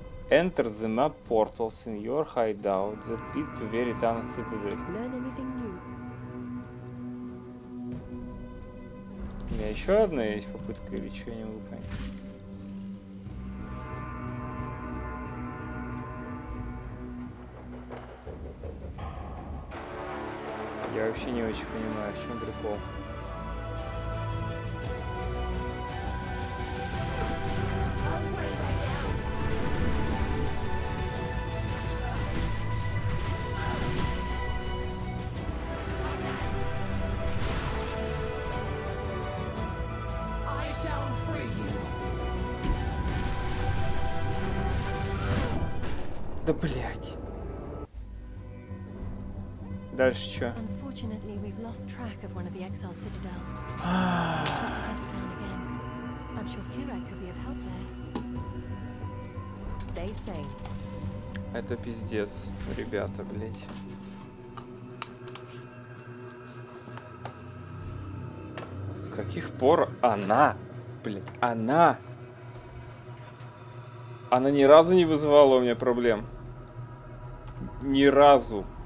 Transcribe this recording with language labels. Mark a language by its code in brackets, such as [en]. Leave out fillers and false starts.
[en] Enter the map portals in your hideout that lead to Veritana Citadel. Learn anything new? [ru] У меня еще одна есть попытка или что, я не могу понять. Я вообще не очень понимаю, в чем прикол. [en] I shall free you. [ru] Да блять. Дальше что? [en] Unfortunately, we've lost track of one of the exile citadels. Again. I'm sure Kira could be of help there. Stay safe. [ru] Это пиздец, ребята, блять. С каких пор она, блядь, она ни разу не вызывала у меня проблем. Ни разу.